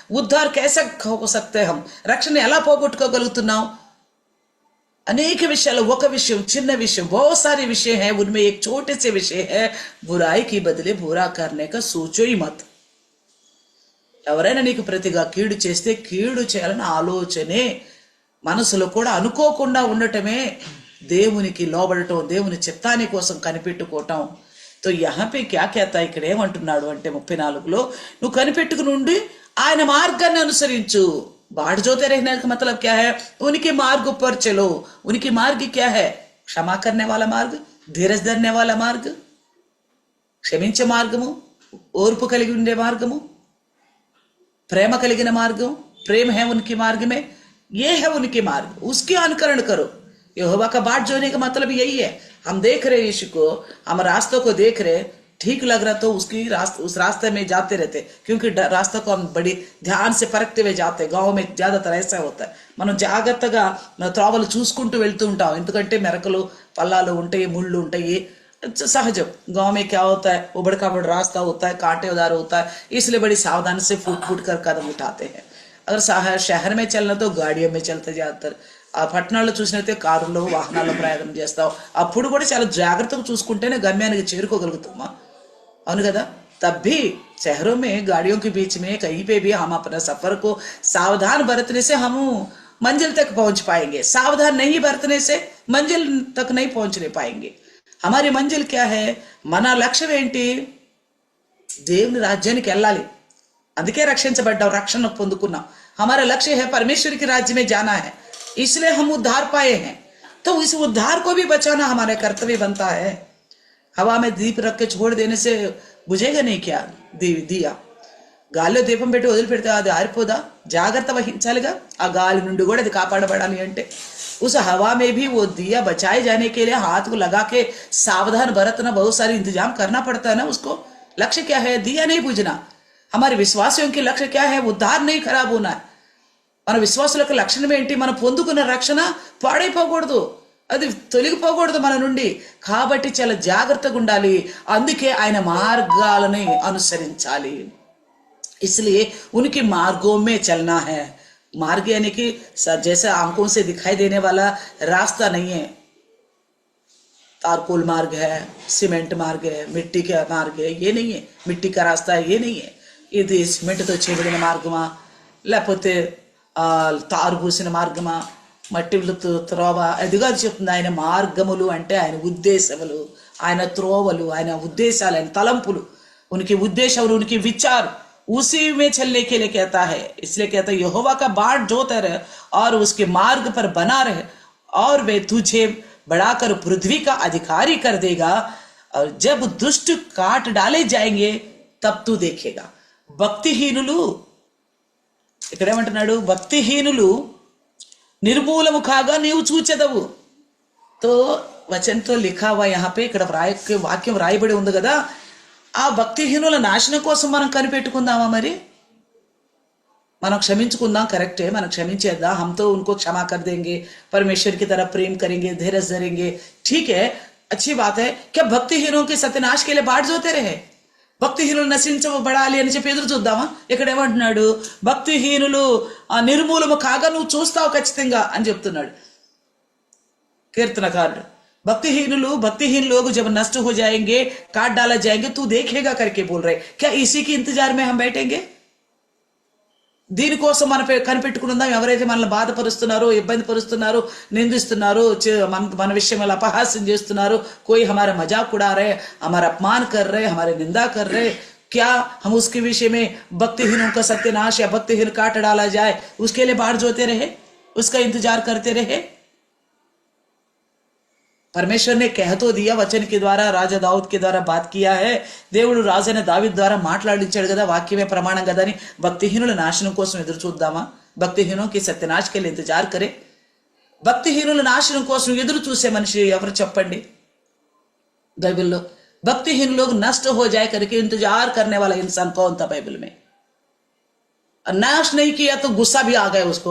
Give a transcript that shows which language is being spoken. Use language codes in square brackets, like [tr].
[hi] उद्धार कैसे हो सकते हम? [te] రక్షణ ఎలా పోగొట్టుకోగలుగుతున్నాం? [hi] अनेक विषयाలు, [te] ఒక విషయం, చిన్న విషయం, [hi] बहुत सारे विषय हैं, उनमें एक छोटे से विषय है, बुराई की बदले बुरा करने का सोचो ही मत. [te] ఎవరైనా నీకు ప్రతిగా కీడు చేస్తే కీడు చేయాలని ఆలోచనే మనసులో కూడా అనుకోకుండా ఉండటమే దేవునికి లోబడటం, దేవుని చిత్తాని కోసం కనిపెట్టుకోవటం. తో [hi] यहाँ पे क्या कहता है, [te] ఇక్కడ ఏమంటున్నాడు అంటే 34లో, నువ్వు కనిపెట్టుకుని ఉండి ఆయన మార్గాన్ని అనుసరించు. [hi] बाट जोते रहने का मतलब क्या है? उनके मार्ग पर चलो. उनकी मार्ग क्या है? क्षमा करने वाला मार्ग, धीरज धरने वाला मार्ग, [te] క్షమించే మార్గము, ఓర్పు కలిగి ఉండే మార్గము, [hi] प्रेम [te] కలిగిన మార్గం, [hi] प्रेम है उनके मार्ग में, ये है उनके मार्ग, उसके अनुकरण करो. यहोवा का बाट जोने का मतलब यही है. हम देख रहे यीशु को, हम रास्तों को देख रहे, ठीक लग रहा तो उस रास्ते में जाते रहते, क्योंकि रास्ते को हम बड़ी ध्यान से परखते हुए जाते. गाँव में ज्यादातर ऐसा होता है, [te] మనం జాగ్రత్తగా త్రోవలు చూసుకుంటూ వెళ్తూ ఉంటాం. ఎందుకంటే మెరకలు పల్లాలు ఉంటాయి, ముళ్ళు ఉంటాయి, सहजम. [hi] गांव में क्या होता है, उबड़ खाबड़ रास्ता होता है, कांटेदार होता है, इसलिए बड़ी सावधानी से फूट फूट कर कदम उठाते हैं. अगर शहर में चलना तो गाड़ियों में चलते ज्यादातर. [te] ఆ పట్టణాల్లో చూసినట్టే కారులో, వాహనాల్లో ప్రయాణం చేస్తాం. అప్పుడు కూడా చాలా జాగ్రత్తగా చూసుకుంటేనే గమ్యానికి చేరుకోగలుగుతామా? అవును కదా. [hi] तब भी शहरों में गाड़ियों के बीच में कहीं पे भी हम अपना सफर को सावधान बरतने से हम मंजिल तक पहुंच पाएंगे. सावधान नहीं बरतने से मंजिल तक नहीं पहुंचने पाएंगे. हमारी मंजिल क्या है? [te] మన లక్ష్యం ఏంటి? దేవుని రాజ్యానికి వెళ్ళాలి. అందుకే రక్షించబడ్డాం, రక్షణ పొందుకున్నాం. [hi] हमारा लक्ष्य है परमेश्वर के राज्य में जाना है, इसलिए हम उद्धार पाए हैं. तो इस उद्धार को भी बचाना हमारा कर्तव्य बनता है. हवा में दीप रख के छोड़ देने से बुझेगा नहीं क्या? [te] दिया గాలిలో దీపం పెట్టి వదిలిపెడితే అది ఆరిపోదా? జాగ్రత్త వహించాలిగా. ఆ గాలి నుండి కూడా అది కాపాడబడాలి అంటే [hi] उस हवा में भी वो दिया बचाए जाने के लिए हाथ को लगा के सावधान बरतना, बहुत सारी इंतजाम करना पड़ता है ना उसको. लक्ष्य क्या है? दिया नहीं बुझना. हमारे विश्वासियों के लक्ष्य क्या है? उद्धार नहीं खराब होना है. [te] మన విశ్వాసుల యొక్క లక్షణం ఏంటి? మనం పొందుకున్న రక్షణ పాడైపోకూడదు, అది తొలగిపోకూడదు మన నుండి. కాబట్టి చాలా జాగ్రత్తగా ఉండాలి. అందుకే ఆయన మార్గాలని అనుసరించాలి. [hi] इसलिए उनके मार्गों में चलना है. मार्ग यानी कि जैसे आंखों से दिखाई देने वाला रास्ता नहीं है. तारकोल मार्ग है, सीमेंट मार्ग है, मिट्टी का मार्ग है, ये नहीं है. मिट्टी का रास्ता है, ये नहीं है. [te] ఇది సిమెంట్తో చేయబడిన మార్గమా, లేకపోతే తారు పూసిన మార్గమా, మట్టి త్రోవ, అదిగా చెప్తుంది. ఆయన మార్గములు అంటే ఆయన ఉద్దేశములు, ఆయన త్రోవలు, ఆయన ఉద్దేశాలు, ఆయన తలంపులు, ఉనికి ఉద్దేశాలు, ఉనికి విచాर [hi] उसी में चलने के लिए कहता है. इसलिए कहता है यहोवा का बाट जोता रहे और उसके मार्ग पर बना रहे और वे तुझे बढ़ाकर पृथ्वी का अधिकारी कर देगा. और जब दुष्ट काट डाले जाएंगे तब तू देखेगा. [te] భక్తిహీనులు ఇక్కడేమంటున్నాడు? భక్తిహీనులు నిర్మూలము కాగా నీవు చూచెదవు. తో వచనంతో లిఖావా యహాపే, ఇక్కడ వాక్యం రాయబడి ఉంది కదా. ఆ భక్తిహీనుల నాశనం కోసం మనం కనిపెట్టుకుందామా? మరి మనం క్షమించుకుందాం, కరెక్టే, మనం క్షమించేద్దాం. [hi] हम तो उनको क्षमा कर देंगे, परमेश्वर की तरफ प्रेम करेंगे, धैर्य धरेंगे, ठीक है, अच्छी बात है. क्या भक्तिहीनों के सत्यानाश के लिए बाट जोते रहे? [te] భక్తిహీనులు నశించబడాలి అని చెప్పి ఎదురు చూద్దామా? ఇక్కడ ఏమంటున్నాడు? భక్తిహీనులు నిర్మూలము కాగా నువ్వు చూస్తావు ఖచ్చితంగా అని చెప్తున్నాడు कीर्तनकार. [hi] भक्तिहीन लोग जब नष्ट हो जाएंगे, काट डाला जाएंगे, तू देखेगा करके बोल रहे. क्या इसी के इंतजार में हम बैठेंगे? [te] దీనికోసం మనం కనిపెట్టుకుందాం. ఎవరైతే మనల్ని బాధపరుస్తున్నారో, ఇబ్బంది పరుస్తున్నారో, నిందిస్తున్నారో, మన విషయంలో అపహాస్యం చేస్తున్నారో, [hi] कोई हमारा मजाक उड़ा रहे, हमारा अपमान कर रहे, हमारे निंदा कर रहे, क्या हम उसके विषय में भक्तिहीनों का सत्यानाश या भक्तिहीन काट डाला जाए उसके लिए बाट जोते रहे, उसका इंतजार करते रहे? परमेश्वर ने कह तो दिया, वचन के द्वारा राजा दाऊद के द्वारा बात किया है. [te] దేవుడు రాజైన దావీదు ద్వారా మాట్లాడించాడు కదా, వాక్యమే ప్రమాణం కదా అని భక్తిహీనుల నాశనం కోసం ఎదురు చూద్దామా? భక్తిహీనోं [hi] के सत्यानाश के लिए इंतजार करे. [te] భక్తిహీనుల నాశనం కోసం ఎదురు చూసే మనిషి ఎవరు చెప్పండి బైబిల్లో? [hi] भक्तिहीन लोग नष्ट हो जाए करके इंतजार करने वाला इंसान कौन था बाइबल में? नाश नहीं किया तो गुस्सा भी आ गया उसको.